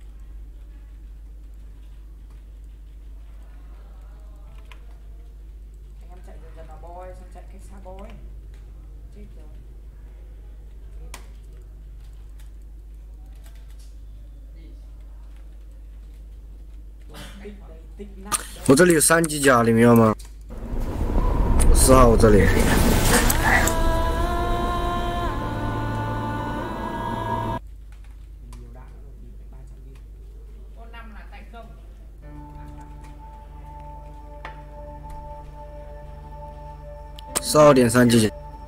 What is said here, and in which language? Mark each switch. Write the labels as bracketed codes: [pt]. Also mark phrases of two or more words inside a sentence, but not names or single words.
[vi] Anh em chạy dần dần vào boy, xong chạy cách xa boy. Chết rồi. Tích nát. [zh] 我这里有3级甲，你们要吗？4号，我这里。 [vi] Nhiều đạn nữa rồi, 300 viên. Con 5 là thành công. [zh] 4号点3级甲。